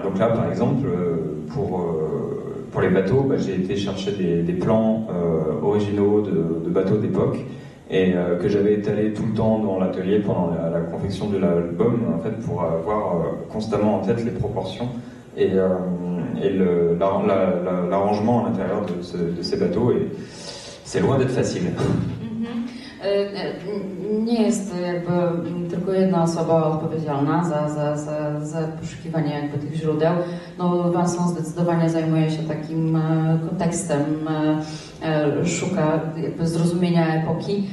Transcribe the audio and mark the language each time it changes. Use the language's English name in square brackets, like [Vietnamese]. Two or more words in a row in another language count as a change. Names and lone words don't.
[French] Donc là par exemple pour les bateaux, j'ai été chercher des plans originaux de bateaux d'époque et que j'avais étalé tout le temps dans l'atelier pendant la confection de l'album en fait, pour avoir constamment en tête les proportions et l'arrangement à l'intérieur de ces bateaux, et c'est loin d'être facile. [Polish] Nie jest jakby tylko jedna osoba odpowiedzialna za poszukiwanie jakby tych źródeł. No Vincent zdecydowanie zajmuje się takim kontekstem, szuka jakby zrozumienia epoki.